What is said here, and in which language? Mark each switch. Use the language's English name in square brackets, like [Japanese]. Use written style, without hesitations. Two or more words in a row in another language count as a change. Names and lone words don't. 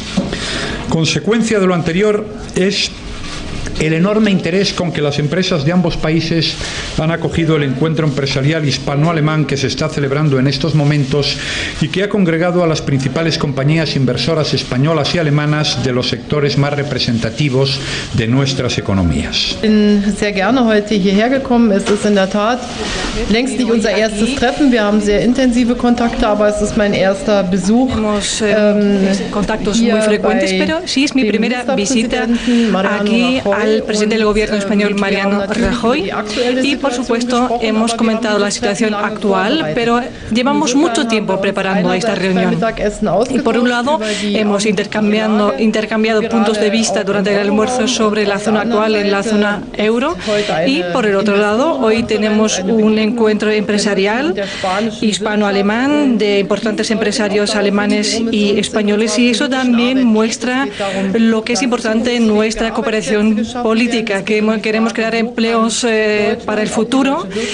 [Spanish] Consecuencia de lo anterior es el enorme interés con que las empresas de ambos países han acogido el encuentro empresarial hispano-alemán que se está celebrando en estos momentos y que ha congregado a las principales compañías inversoras españolas y alemanas de los sectores más representativos de nuestras economías. [German] Ich bin sehr gerne heute hierher gekommen. Es ist in der Tat längst nicht unser erstes Treffen. Wir haben sehr intensive Kontakte, aber es ist mein erster Besuch. [Spanish] Tenemos contactos muy frecuentes, pero sí es mi primera visita aquí al presidente del Gobierno español, Mariano Rajoy, y por supuesto hemos comentado la situación actual, pero llevamos mucho tiempo preparando esta reunión. Y por un lado hemos intercambiado puntos de vista durante el almuerzo sobre la zona actual en la zona euro, y por el otro lado hoy tenemos un encuentro empresarial hispano-alemán de importantes empresarios alemanes y españoles, y eso también muestra lo que es importante en nuestra cooperación política, que queremos crear empleos para el futuro,